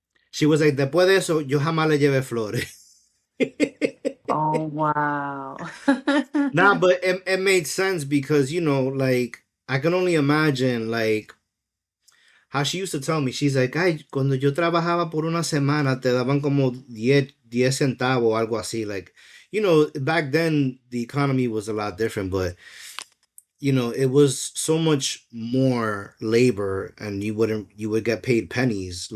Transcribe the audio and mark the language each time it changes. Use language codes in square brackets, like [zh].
[en] She was like, [es] después de eso, yo jamás le llevé flores. [en] Oh wow. Nah, but it made sense because, like, I can only imagine, like, how she used to tell me. She's like, [es] ay, cuando yo trabajaba por una semana, te daban como diez centavos, algo así. [en] Like, back then, the economy was a lot different, but, it was so much more labor, and you would get paid pennies.